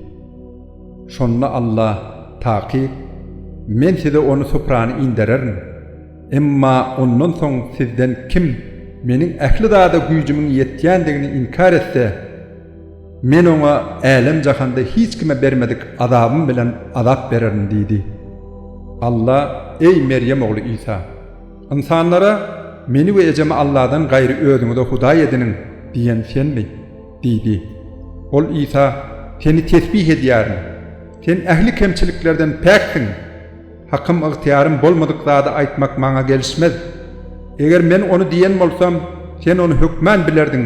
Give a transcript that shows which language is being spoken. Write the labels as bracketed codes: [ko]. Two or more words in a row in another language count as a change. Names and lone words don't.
[tk] Şonda Allah, taqiq, men size onu suprany indirerim. Emma ondan soň sizden kim meniň ähli zada güýjümiň ýetýändigini inkar etse, men oňa älim jahanda hiç kime bermedik azabym bilen azap bererim diýdi. Allah, ey Meryem oğlu İsa, insanlara meni we ejemi Allah'dan gaýry özüňize hudaý ediniň diýen senmi? diýdi. Ol İsa, seni tesbih edýärim. Sen ähli kemçiliklerden päksin. Hakkım ıhtiyarım bolmadık zada aýtmak maňa gelişmez. Eger men onu diýen bolsam, sen onu hükmän bilerdin.